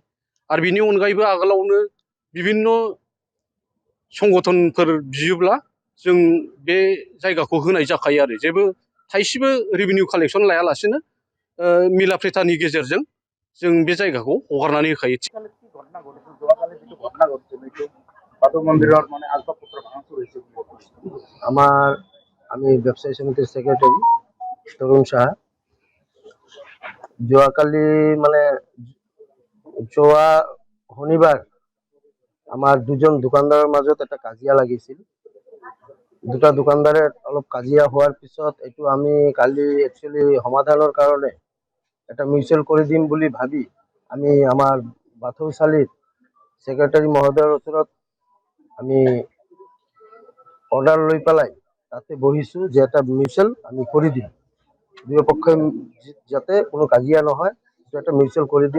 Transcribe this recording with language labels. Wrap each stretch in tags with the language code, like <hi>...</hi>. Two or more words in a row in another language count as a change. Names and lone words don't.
<brx>आरो बिनि अनगायैबो आगोलावनो बिभिन्न संगठनफोर बियोब्ला जों बे जायगाखौ होनाय जाखायो आरो जेबो थाइसेबो रेभिनिउ कालेक्सन लायालासेनो मिलाप्रेटानि गेजेरजों जों बे जायगाखौ हगारनानै होखायो।</brx> <bn>আমি ব্যবসায়ী সমিতির সেক্রেটারি তরুণ সাহা।</bn> <as>যোৱাকালি মানে যোৱা শনিবাৰ আমাৰ দুজন দোকানদাৰৰ মাজত এটা কাজিয়া লাগিছিল। দুটা দোকানদাৰে অলপ কাজিয়া হোৱাৰ পিছত এইটো আমি কালি একচুয়ালি সমাধানৰ কাৰণে এটা মিউচুৱেল কৰি দিম বুলি ভাবি আমি আমাৰ বাথৌশালীৰ সেক্রেটারি মহোদয়ের ওচৰত আমি অর্ডার লৈ পেলাই তাতে বহিছো যে এটা মিউচুৱেল আমি কৰি দিম, দুয়ো পক্ষই যাতে কোনো কাজিয়া নহয় এটা মিউচুৱেল কৰি দিম।</as>